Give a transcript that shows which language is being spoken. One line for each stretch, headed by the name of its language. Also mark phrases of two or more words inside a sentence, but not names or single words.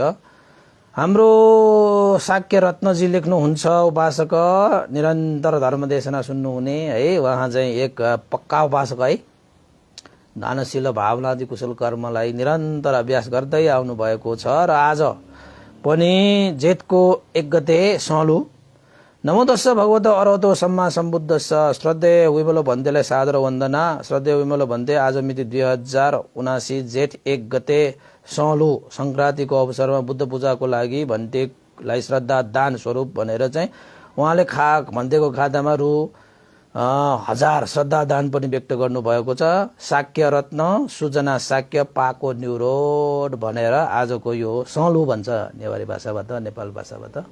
Nepali: हाम्रो शाक्य रत्नजी लेख्नुहुन्छ, उपासक निरन्तर धर्मदेशना सुन्नुहुने है, उहाँ चाहिँ एक पक्का उपासक है, दानशील भावनादि कुशल कर्मलाई निरन्तर अभ्यास गर्दै आउनु भएको छ। र आज पनि जेठको 1 गते सलु
Pali: नमो तस्स भगवतो अरहतो सम्मा सम्बुद्धस्स
Nepali: श्रद्धेय विमलो भन्तेलाई सादर वन्दना। श्रद्धेय विमलो भन्ते आज मिति 2079 जेठ 1 गते सलु संक्रान्तिको अवसरमा बुद्ध पूजाको लागि भन्तेलाई श्रद्धा दान स्वरूप भनेर चाहिँ उहाँले भन्तेको खातामा रु 1000 श्रद्धा दान पनि व्यक्त गर्नुभएको छ। शाक्य रत्न सुजना शाक्य पाको न्यू रोड भनेर आजको यो सलु भन्छ नेवारी भाषाबाट, नेपाल भाषाबाट।